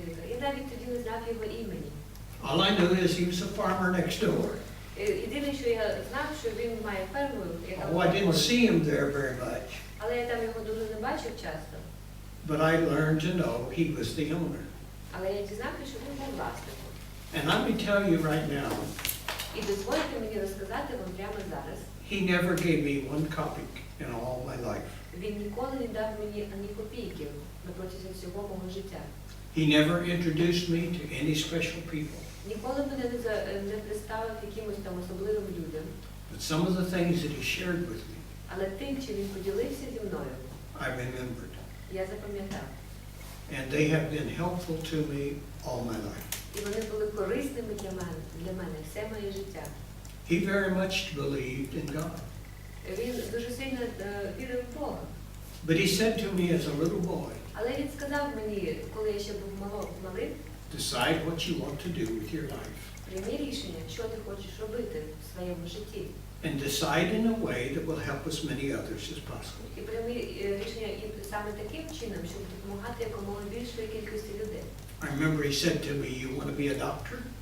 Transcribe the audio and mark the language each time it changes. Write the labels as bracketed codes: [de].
[uk] Я навіть тоді не знав його імені. [en] All I knew is he was a farmer next door. [uk] Єдине, що я знав, що він має ферму, яка [en] Oh, I didn't see him there very much, [uk] але я там його дуже не бачив часто. [en] but I learned to know he was the owner. [uk] Але я дізнався, що він був власником. [en] And let me tell you right now, [uk] І дозвольте мені розказати вам прямо зараз. [en] he never gave me one kopeck in all my life. [uk] Він ніколи не дав мені ані копійки на протязі всього мого життя. [en] He never introduced me to any special people. [uk] Ніколи мене не представив якимось там особливим людям. [en] But some of the things that he shared with me [uk] Але тим, чим він поділився зі мною, [en] I remembered. [uk] я запам'ятав. [en] And they have been helpful to me all my life. [uk] І вони були корисними для мене все моє життя. [en] He very much believed in God. [uk] Він дуже сильно вірив в Бога. [en] But he said to me as a little boy, [uk] Але він сказав мені, коли я ще був малим, [en] decide what you want to do with your life. [uk] прийми рішення, що ти хочеш робити в своєму житті. [en] And decide in a way that will help as many others as possible. [uk] І прийми рішення і саме таким чином, щоб допомагати якомога більшої кількості людей. [en] I remember he said to me, you want to be a doctor?